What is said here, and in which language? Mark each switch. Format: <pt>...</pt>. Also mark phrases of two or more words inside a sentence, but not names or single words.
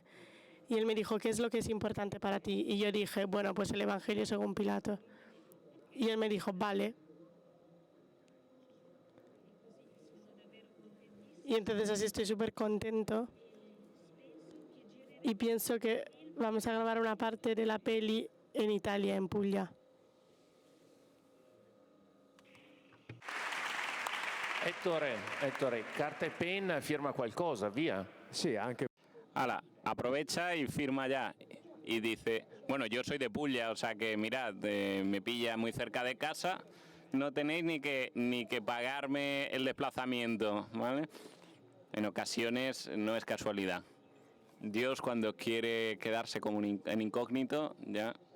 <es>Y él me dijo, ¿qué es lo que es importante para ti? Y yo dije, bueno, pues el Evangelio según Pilato. Y él me dijo, vale. Y entonces así estoy súper contento. Y pienso que vamos a grabar una parte de la peli en Italia, en Puglia.</es> <it>Ettore, carta e penna, firma qualcosa, via. Sí, anche</it> <es>Ala, aprovecha y firma ya. Y dice, bueno, yo soy de Puglia, o sea que mirad, me pilla muy cerca de casa, no tenéis ni que pagarme el desplazamiento, ¿vale? En ocasiones no es casualidad. Dios cuando quiere quedarse como en incógnito, ya.</es>